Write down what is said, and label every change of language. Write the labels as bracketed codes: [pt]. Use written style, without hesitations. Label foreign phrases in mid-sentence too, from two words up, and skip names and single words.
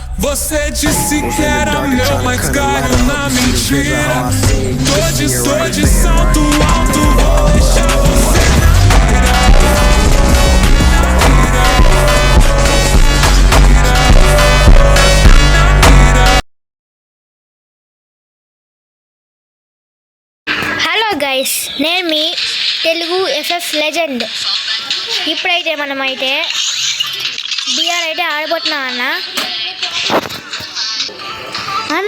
[pt] Você disse que era meu, mas caiu na mentira. Tô de salto alto, vou deixar você na mira. [en] hello guys, [te] నేను మీ తెలుగు ఎఫ్ఎఫ్ లెజెండ్. ఇప్పుడైతే మనమైతే బిఆర్ అయితే ఆడబోతున్నాం అన్న.